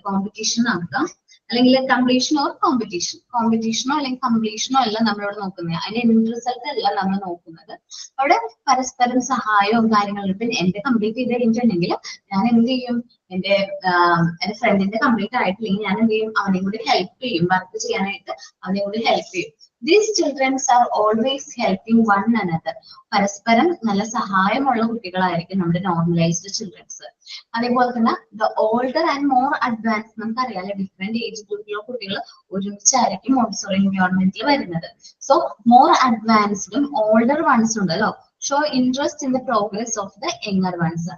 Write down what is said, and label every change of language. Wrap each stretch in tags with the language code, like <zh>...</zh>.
<ml>Competition ആക്കാം, അല്ലെങ്കിൽ completion or കോമ്പറ്റീഷനോ അല്ലെങ്കിൽ കംപ്ലീഷനോ അല്ല നമ്മളിവിടെ നോക്കുന്നത്. അതിന്റെ എൻഡ് റിസൾട്ട് അല്ല നമ്മൾ നോക്കുന്നത്. അവിടെ പരസ്പരം സഹായവും കാര്യങ്ങളും. ഇപ്പൊ എന്റെ കംപ്ലീറ്റ് ചെയ്ത് കഴിഞ്ഞിട്ടുണ്ടെങ്കിൽ ഞാൻ എന്ത് ചെയ്യും, എന്റെ ഫ്രണ്ടിന്റെ കംപ്ലീറ്റ് ആയിട്ടില്ലെങ്കിൽ ഞാൻ എന്ത് ചെയ്യും, അവനെയും കൂടി ഹെൽപ്പ് ചെയ്യും, വർക്ക് ചെയ്യാനായിട്ട് അവനെയും കൂടി ഹെൽപ്പ് ചെയ്യും.</ml> <en>These children are always helping one another.</en> <ml>പരസ്പരം നല്ല സഹായമുള്ള കുട്ടികളായിരിക്കും നമ്മുടെ നോർമലൈസ്ഡ് ചിൽഡ്രൻസ്. അതേപോലെ തന്നെ</ml> <en>the older and more advance,</en> <ml>നമുക്കറിയാലോ ഡിഫറെന്റ് ഏജ് ഗ്രൂപ്പിലുള്ള കുട്ടികൾ ഒരുമിച്ചായിരിക്കും മോണ്ടിസോറി എൻവയോൺമെന്റിൽ വരുന്നത്. സോ മോർ അഡ്വാൻസ്ഡും ഓൾഡർ വൺസും ഉണ്ടല്ലോ,</ml> <en>Show interest in the progress of the younger ones.</en>